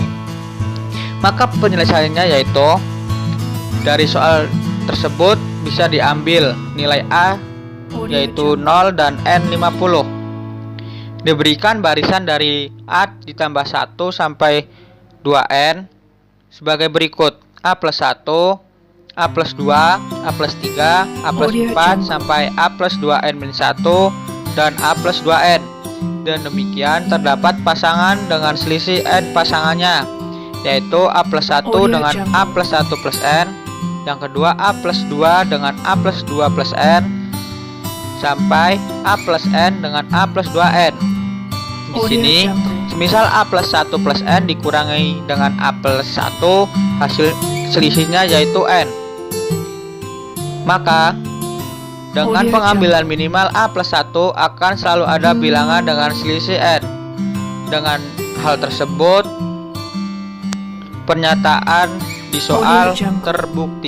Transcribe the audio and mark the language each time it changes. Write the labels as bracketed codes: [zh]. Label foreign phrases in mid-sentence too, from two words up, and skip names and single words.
[id] Maka penyelesaiannya yaitu dari soal tersebut bisa diambil nilai A yaitu 0 dan N 50. Diberikan barisan dari A ditambah 1 sampai 2N sebagai berikut: A plus 1, A plus 2, A plus 3, A plus 4 sampai A plus 2N-1 dan A plus 2N. Dan demikian terdapat pasangan dengan selisih N pasangannya, yaitu A plus 1 dengan A plus 1 plus N, yang kedua A plus 2 dengan A plus 2 plus N, sampai A plus N dengan A plus 2N. Di sini, semisal A plus 1 plus N dikurangi dengan A plus 1, hasil selisihnya yaitu N. Maka dengan pengambilan minimal A plus 1 akan selalu ada bilangan dengan selisih N. Dengan hal tersebut, pernyataan di soal terbukti.